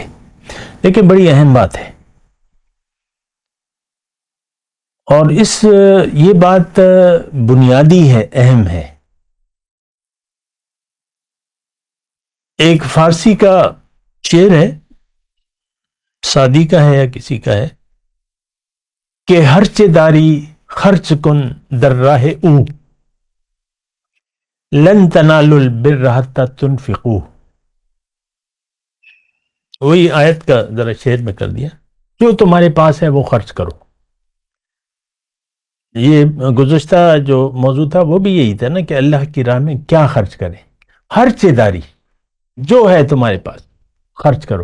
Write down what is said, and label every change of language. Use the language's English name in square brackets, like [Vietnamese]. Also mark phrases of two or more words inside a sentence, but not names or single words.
[Urdu] دیکھیں بڑی اہم بات ہے، اور یہ بات بنیادی ہے، اہم ہے. ایک فارسی کا شعر ہے، سعدی کا ہے یا کسی کا ہے، [Persian] کہ ہرچ داری خرچ کن در راہ او، [Arabic] لن تنالوا البر حتی تنفقوا. [Urdu] وہی آیت کا ذرا شعر میں کر دیا، جو تمہارے پاس ہے وہ خرچ کرو. یہ گزشتہ جو موضوع تھا وہ بھی یہی تھا نا کہ اللہ کی راہ میں کیا خرچ کریں. خرچ داری جو ہے تمہارے پاس خرچ کرو.